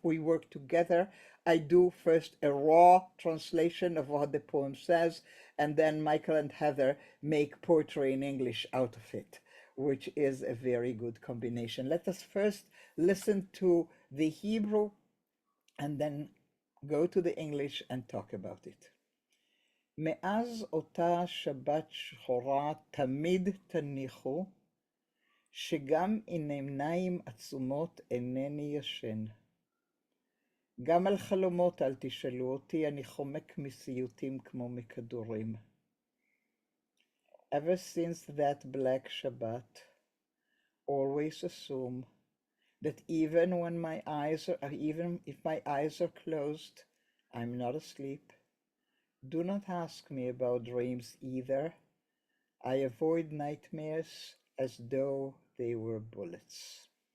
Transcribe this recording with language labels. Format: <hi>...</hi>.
<en>We work together. I do first a raw translation of what the poem says, and then Michael and Heather make poetry in English out of it, which is a very good combination. Let us first listen to the Hebrew and then go to the English and talk about it.</en> <he>מאז אותה שבת שחורה תמיד תניחו שגם עם עיניים עצומות אינני ישן. גם על חלומות אל תשאלו אותי, אני חומק מסיוטים כמו מכדורים.</he> <en>Ever since that black Shabbat, always assume that even if my eyes are closed, I'm not asleep. Do not ask me about dreams either. I avoid nightmares as though they were bullets.</en>